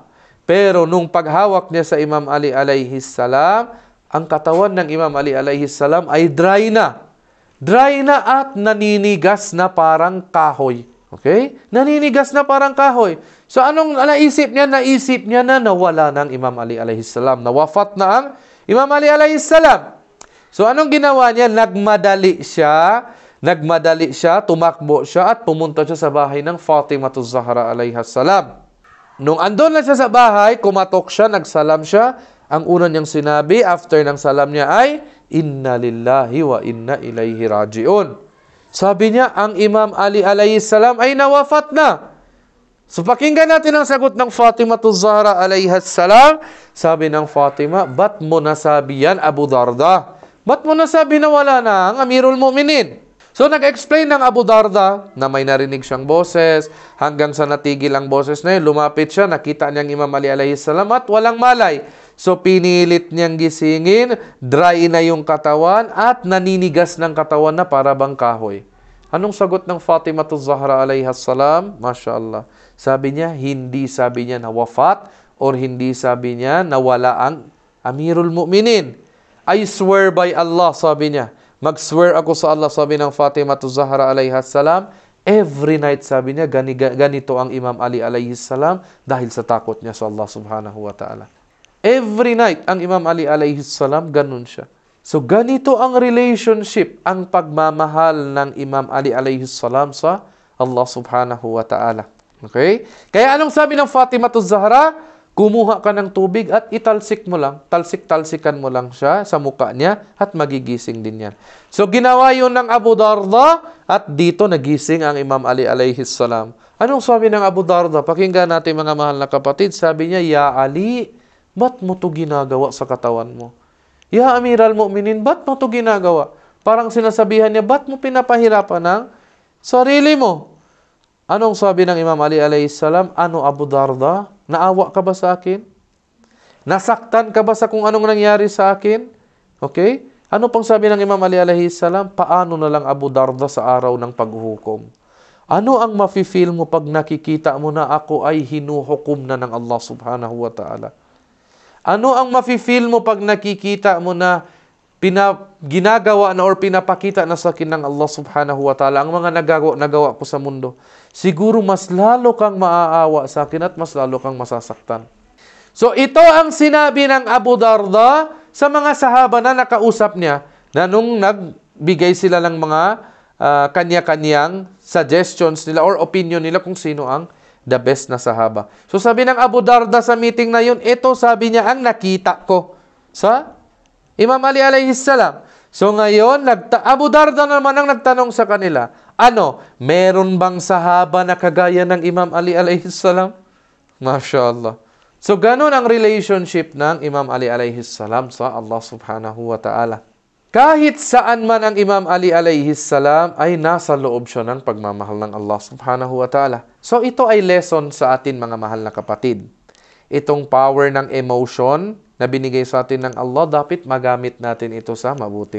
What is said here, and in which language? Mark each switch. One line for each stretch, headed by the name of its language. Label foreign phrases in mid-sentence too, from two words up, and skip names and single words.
Filipino: Pero nung paghawak niya sa Imam Ali
Arabic: عليه السلام,
Filipino: ang katawan ng Imam Ali
Arabic: عليه السلام
Filipino: ay dry na. Dry na at naninigas na parang kahoy. Okay? Naninigas na parang kahoy. So anong naisip niya? Naisip niya na nawala ng Imam Ali
Arabic: عليه السلام.
Filipino: Nawafat na ang Imam Ali
Arabic: عليه السلام.
Filipino: So anong ginawa niya? Nagmadali siya, tumakbo siya at pumunta siya sa bahay ng Fatimah az-Zahra
Arabic: عليها السلام.
Filipino: Nung andun na siya sa bahay, kumatok siya, nagsalam siya. Ang una niyang sinabi after ng salam niya ay,
Arabic: إنا لله وإنا إليه راجعون.
Filipino: Sabi niya, ang Imam Ali
Arabic: عليه السلام
Filipino: ay nawafat na. So pakinggan natin ang sagot ng Fatimah az-Zahra
Arabic: عليها السلام.
Filipino: Sabi ng Fatimah, ba't mo nasabi yan, Abu Darda? Ba't mo nasabi na wala na ang Amirul Mu'minin? So nag-explain ng Abu Darda na may narinig siyang boses, hanggang sa natigil ang boses na yun, lumapit siya, nakita niyang Imam Ali
Arabic: عليه السلام
Filipino: at walang malay. So pinilit niyang gisingin, dry na yung katawan at naninigas ng katawan na para bang kahoy. Anong sagot ng Fatima Zahra
Arabic: عليها السلام? ما شاء الله.
Filipino: Sabi niya, hindi sabi niya na wafat or hindi sabi niya na wala ang Amirul Mu'minin.
English: I swear by Allah,
Filipino: sabi niya. Mag-swear ako sa Allah, sabi ng Fatima Zahra
Arabic: عليها السلام.
English: Every night,
Filipino: sabi niya, ganito ang Imam Ali
Arabic: عليه السلام
Filipino: dahil sa takot niya sa Allah
Arabic: سبحانه وتعالى.
English: Every night,
Filipino: ang Imam Ali
Arabic: عليه السلام,
Filipino: ganun siya. So, ganito ang relationship, ang pagmamahal ng Imam Ali
Arabic: عليه السلام
Filipino: sa Allah
Arabic: سبحانه وتعالى.
Filipino: Okay? Kaya anong sabi ng Fatima Zahra? Kumuha ka ng tubig at italsik mo lang. Talsik-talsikan mo lang siya sa mukha niya at magigising din yan. So, ginawa yun ng Abu Darda at dito nagising ang Imam Ali
Arabic: عليه السلام.
Filipino: Anong sabi ng Abu Darda? Pakinggan natin mga mahal na kapatid. Sabi niya, Ya Ali, ba't mo to ginagawa sa katawan mo?
Arabic: يا أمير المؤمنين,
Filipino: ba't mo to ginagawa? Parang sinasabihan niya, ba't mo pinapahirapan ng sarili mo? Anong sabi ng Imam Ali
Arabic: عليه السلام?
Filipino: Ano Abu Darda? Naawa ka ba sa akin? Nasaktan ka ba sa kung anong nangyari sa akin? Okay? Ano pang sabi ng Imam Ali
Arabic: عليه السلام?
Filipino: Paano na lang Abu Darda sa araw ng paghuhukom? Ano ang mafe-feel mo pag nakikita mo na ako ay hinuhukom na ng Allah
Arabic: سبحانه وتعالى?
Filipino: Ano ang mafe-feel mo pag nakikita mo na ginagawa na or pinapakita na sa akin ng Allah
Arabic: سبحانه وتعالى
Filipino: ang mga nagawa ko sa mundo? Siguro mas lalo kang maaawa sa akin at mas lalo kang masasaktan. So ito ang sinabi ng Abu Darda sa mga sahaba na nakausap niya na nung nagbigay sila ng mga kanya-kanyang suggestions nila or opinion nila kung sino ang
English: the best
Filipino: na sahaba. So sabi ng Abu Darda sa meeting na yun, ito sabi niya ang nakita ko sa Imam Ali
Arabic: عليه السلام.
Filipino: So ngayon, Abu Darda naman ang nagtanong sa kanila, meron bang sahaba na kagaya ng Imam Ali
Arabic: عليه السلام? ما شاء الله.
Filipino: So ganun ang relationship ng Imam Ali
Arabic: عليه السلام
Filipino: sa Allah
Arabic: سبحانه وتعالى.
Filipino: Kahit saan man ang Imam Ali
Arabic: عليه السلام
Filipino: ay nasa loob siya ng pagmamahal ng Allah
Arabic: سبحانه وتعالى.
Filipino: So ito ay lesson sa atin mga mahal na kapatid. Itong power ng emotion na binigay sa atin ng Allah, dapat magamit natin ito sa mabuti.